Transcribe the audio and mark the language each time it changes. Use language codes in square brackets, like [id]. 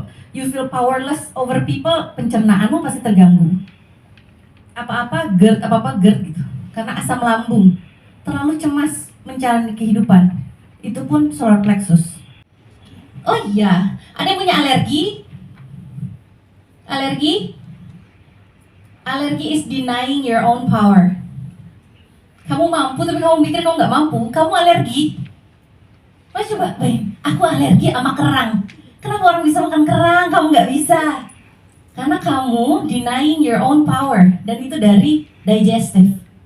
[en] You feel powerless over people, [id] pencernaanmu pasti terganggu. Apa-apa GERD gitu. Karena asam lambung, terlalu cemas menjalani kehidupan. Itu pun solar plexus. Oh iya, ada yang punya alergi? [en] Alergi is denying your own power. [id] Kamu mampu tapi kamu mikir kamu nggak mampu, kamu alergi. Mas coba bayangin, aku alergi sama kerang. Kenapa orang bisa makan kerang, kamu nggak bisa? Karena kamu [en] denying your own power, [id] dan itu dari digestive.